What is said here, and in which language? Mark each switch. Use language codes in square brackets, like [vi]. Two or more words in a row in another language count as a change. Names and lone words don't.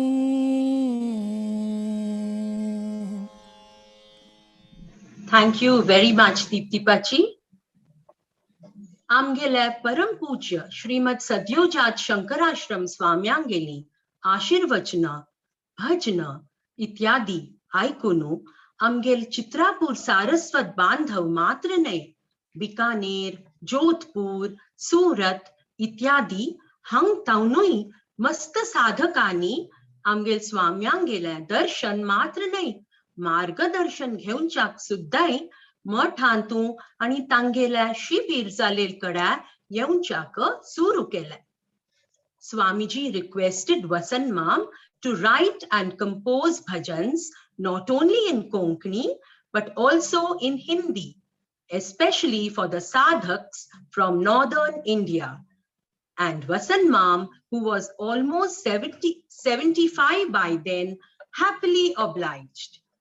[en] Thank you very much, Deepti Pachi. [kok] आमगेले परम पूज्य श्रीमद सद्योजात शंकराश्रम स्वाम्यांगेली आशीर्वचना भजना इत्यादी आयकुनु आमगेल चित्रापूर सारस्वत बांधव मात्र नहीं बीकानेर जोधपुर सूरत इत्यादी हंग ताउनुई मस्त साधकानी आमगेल स्वाम्यांगेले दर्शन मात्र नहीं मार्गदर्शन घेऊनच्याक सुद्दाय मठ हांतू आणि तांगेल्या शिबीर जालेल कडा येऊनच्याक सुरू केले. [en] Swamiji requested Vasant Mam to write and compose bhajans not only in Konkani but also in Hindi, especially for the sadhaks from northern India. And Vasant Mam, who was almost 75 by then, happily obliged.